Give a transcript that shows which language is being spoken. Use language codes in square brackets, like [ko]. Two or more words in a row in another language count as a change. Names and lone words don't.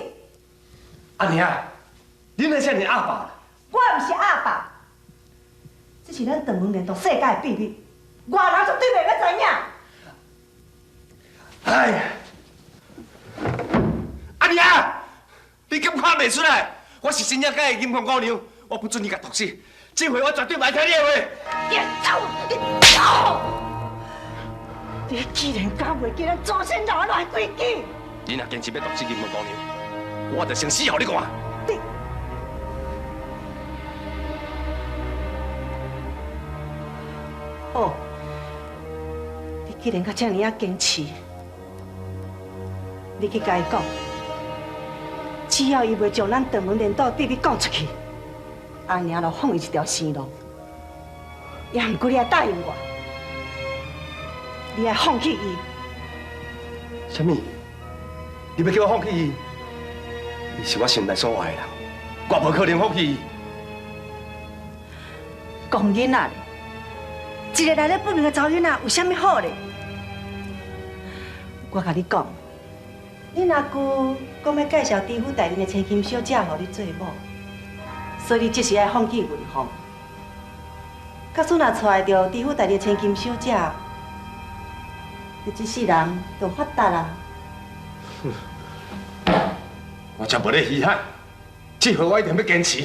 [nan] 阿娘，你那是你阿爸啦。我唔是阿爸，这是咱长门连斗世界的秘密，外人绝对袂要知影。哎呀，阿娘，你敢看袂出来？我是真正介意金凤姑娘，我不准你甲毒死。这回我绝对袂听你的话。你走，你走！你既然敢袂记咱祖先留下来规矩，你若坚持要毒死金凤姑娘， 我就先死互你看。哦，你既然甲遮尔啊坚持，你去甲伊讲，只要伊袂将咱长门连岛秘密讲出去，阿娘就放伊一条生路。也毋过你要答应我，你要放弃伊。什么？你要叫我放弃伊？伊是我心内所爱的人，我无可能放弃伊。讲囡仔咧，一个来历不明的查囡仔有啥物好咧？我甲你讲，恁阿舅讲要介绍知府大人的千金小姐互你做某，所以你即时爱放弃文芳。假使若娶着知府大人的千金小姐，你这世人就发达啦。我才无咧稀罕，这回我一定要坚持。